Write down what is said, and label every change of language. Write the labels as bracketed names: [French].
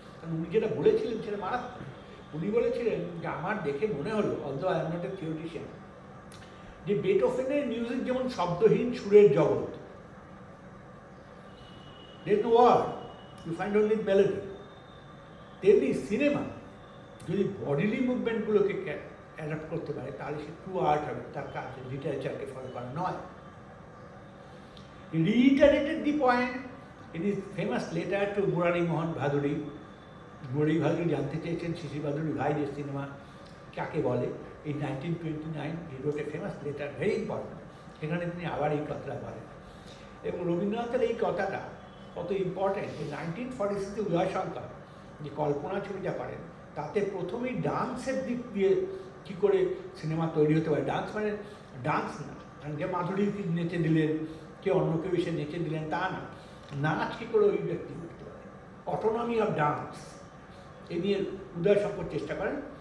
[Bangla] কারণ উনি যেটা বলেছিলেন সেটা মারাত্মক। উনি বলেছিলেন যে আমার দেখে মনে হলো, [English] although I am not a theoretician, [Bangla] যে বেথোভেনের মিউজিক যেমন শব্দহীন সুরের জগৎ, [English] there is no word, you find only melody, [Bangla] তেমনি সিনেমা যদি বডিলি মুভমেন্টগুলোকে অ্যাডাপ্ট করতে পারে তাহলে সে ট্রু আর্ট হবে, তার কাজ লিটারেচারকে ফলো করা নয়। [English] He reiterated the point in his famous letter to Murari Mohan Bhaduri. [Bangla] Murari Bhaduri জানতে চেয়েছেন শিশির বাদুড়ি ভাই যে সিনেমা কাকে বলে। [English] In 1929 he wrote a famous letter, very important. [Bangla] সেখানে তিনি আবার এই কথাটা বলেন এবং রবীন্দ্রনাথের এই কথাটা কত ইম্পর্টেন্ট যে 1946-তে উদয়শঙ্কর যে কল্পনা ছবিটা করেন, তাতে প্রথমেই ডান্সের দিক দিয়ে কী করে সিনেমা তৈরি হতে পারে। ডান্স মানে ডান্স না, কারণ যে মাধুরী নেচে দিলেন, কে অন্য কেউ এসে নেচে দিলেন তা না, নাচ কী করে ওই ব্যক্তি করতে পারে, অটোনমি অফ ডান্স, এ নিয়ে উদয়শঙ্কর চেষ্টা করেন।